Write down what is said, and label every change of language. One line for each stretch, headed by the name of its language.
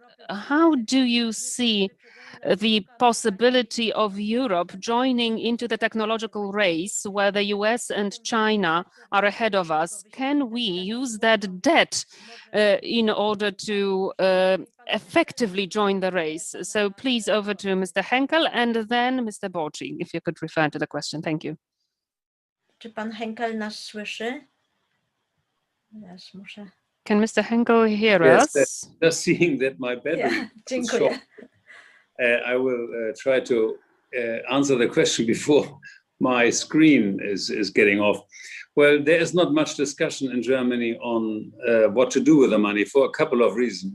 English: How do you see the possibility of Europe joining into the technological race where the US and China are ahead of us? Can we use that debt in order to effectively join the race? So please, over to Mr. Henkel and then Mr. Borci, if you could refer to the question. Thank you.
Polish: Czy pan Henkel nas słyszy?
English: Can Mr. Henkel hear yes, us? Just seeing that my battery is short, I will try to answer the question before my screen is getting off. Well, there is not much discussion in Germany on what to do with the money for a couple of reasons.